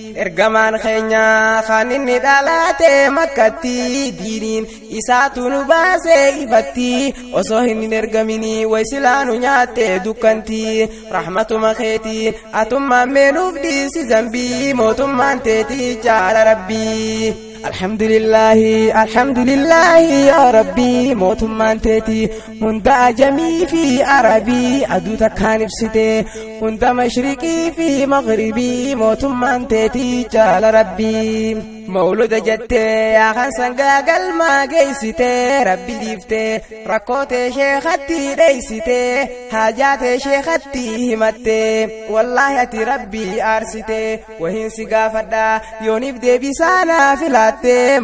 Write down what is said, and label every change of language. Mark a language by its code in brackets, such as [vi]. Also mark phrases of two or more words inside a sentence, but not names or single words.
[om] Ergamaan keenya kan inni dhalaate makkatti, diiniin isaatu nu baasee ifatti, osoo hin ergamini way silaa nu nyaatte dukkanti. Rahmatuma keetiin atummaan mee nuuf dhiisi zambii, mootummaan teeti jaala Rabbii. [ar] الحمد لله، الحمد لله يا ربي، [om] mootummaan teeti hunda ajamii fi arabii aduu takkaan ibsite, hunda mashriqii fi maghribii mootummaan teeti jaala Rabbii. Mawluda jettee yaa kan sangaa galmaa geessite, Rabbi dhiifte rakkoo tee sheekatti dheessite, haajaa tee sheekatti himatte, wallaahi ati Rabbi aarsite, wahiin si gaafadha yooniif deebisaa naa filaatte.